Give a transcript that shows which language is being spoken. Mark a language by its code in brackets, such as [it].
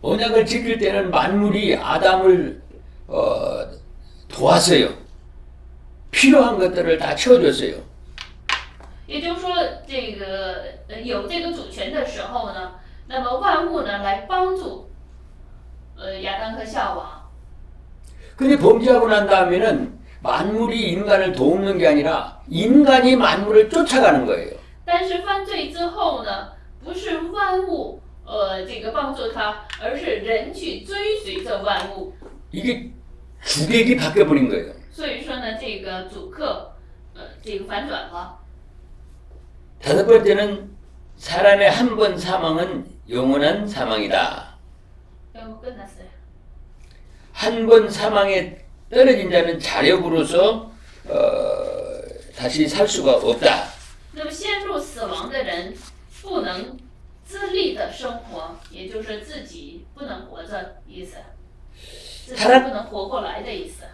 [ko] 언약을 지킬 때는 만물이 아담을 도왔어요. 필요한 것들을 다 채워줬어요. [zh] 也就是说，这个有这个主权的时候呢，那么万物呢来帮助亚当和夏娃。 [ko] 근데 범죄하고 난 다음에는 만물이 인간을 돕는 게 아니라 인간이 만물을 쫓아가는 거예요. [zh] 但是犯罪之后呢，不是万物这个帮助他，而是人去追随着万物。 [ko] 이게 주객이 바뀌어 버린 거예요. [zh] 所以说呢，这个主客这个反转了。 [ko] 다섯 번째는 사람의 한 번 사망은 영원한 사망이다. 한 번 사망에 떨어진 자는 자력으로서 다시 살 수가 없다. [zh] 那么陷入死亡的人不能自立的生活，也就是自己不能活着意思，自己不能活过来的意思。